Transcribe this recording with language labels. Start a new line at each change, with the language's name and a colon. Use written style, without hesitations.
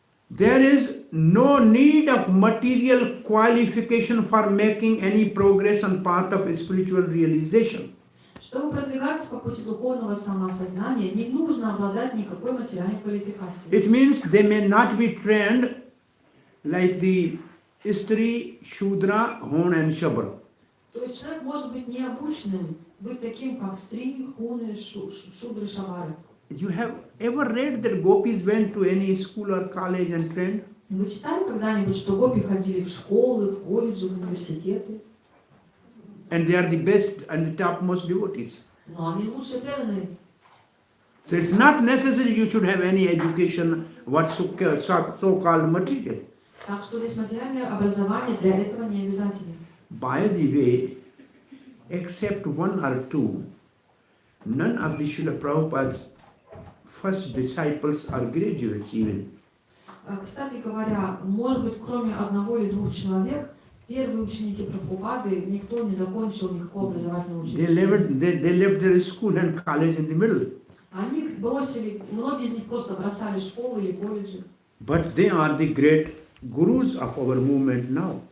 English: there is no need of material qualification for making any progress on path of spiritual realization.
Russian: Чтобы продвигаться по пути духовного самоосознания, не нужно обладать никакой материальной квалификацией.
English: It means they may not be trained like the Istri, Shudra, Hon and Shabra.
Russian: То есть человек может быть необученным, быть таким, как стри, хуны, шудры, шавары.
English: You have ever read that gopis went to any school or college and trained?
Russian: Вы читали когда-нибудь, что гопи ходили в школы, в колледжи, в университеты?
English: And they are the best and the topmost devotees.
Russian: Но они лучшие преданные.
English: So it's not necessary you should have any education, what so-called material.
Russian: Так что здесь материальное образование для этого не обязательно.
English: By the way, except one or two, none of the Srila Prabhupada's first disciples are graduates even.
Russian: Кстати говоря, может быть, кроме одного или двух человек, первые ученики Прабхупады, никто не закончил никакого образовательного училища.
English: They left their school and college in the middle.
Russian: Они бросили, многие из них просто бросали школы или колледжи.
English: But they are the great gurus of our movement now.